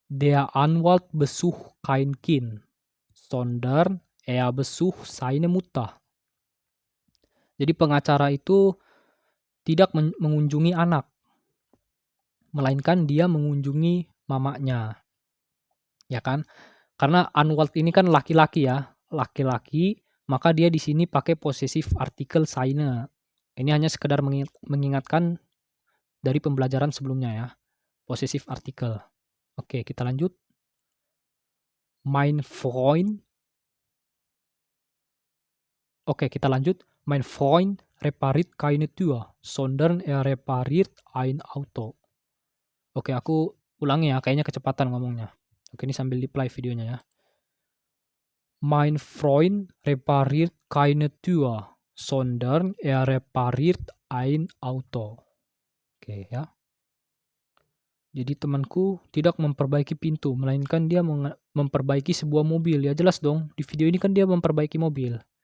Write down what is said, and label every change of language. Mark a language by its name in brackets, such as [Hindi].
[German] Der Anwalt besucht kein Kind, sondern er besucht seine Mutter. [Indonesian] Jadi pengacara itu tidak mengunjungi anak, melainkan dia mengunjungi mamanya, ya kan? Karena Anwalt ini kan laki-laki ya, laki-laki, maka dia di sini pakai possessive article seine. Ini hanya sekedar mengingatkan dari pembelajaran sebelumnya ya, possessive article. Oke, kita lanjut. [German] Mein Freund. [Indonesian] Oke, kita lanjut. [German] Mein Freund repariert keine Tür, sondern er repariert ein Auto. [Indonesian] Oke, aku ulangi ya, kayaknya kecepatan ngomongnya. Oke, ini sambil di-play videonya ya. [German] Mein Freund repariert keine Tür, sondern er repariert ein Auto. [Indonesian] Oke ya. Jadi temanku tidak memperbaiki pintu, melainkan dia memperbaiki sebuah mobil. Ya jelas dong, di video ini kan dia memperbaiki mobil.